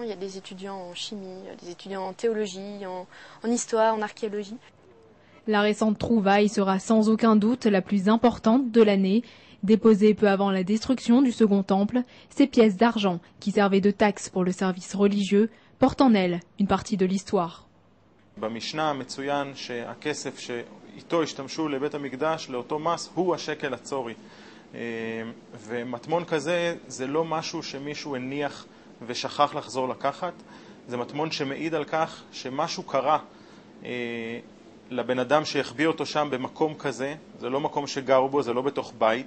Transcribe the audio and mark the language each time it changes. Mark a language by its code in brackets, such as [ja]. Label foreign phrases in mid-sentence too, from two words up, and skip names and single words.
[fr] Il y a des étudiants en chimie, des étudiants en théologie, en histoire, en archéologie. La récente trouvaille sera sans aucun doute la plus importante de l'année. Déposées peu avant la destruction du Second Temple, ces pièces d'argent qui servaient de taxe pour le service religieux portent en elles une partie de l'histoire. [he] במשנה מצוין שהכסף שאיתו השתמשו לבית המקדש לאותו מס הוא השקל הצורי. ומטמון כזה זה לא משהו שמישהו הניח ושכח לחזור לקחת, זה מטמון שמעיד על כך שמשהו קרה לבן אדם שהחביא אותו שם במקום כזה, זה לא מקום שגרו בו, זה לא בתוך בית.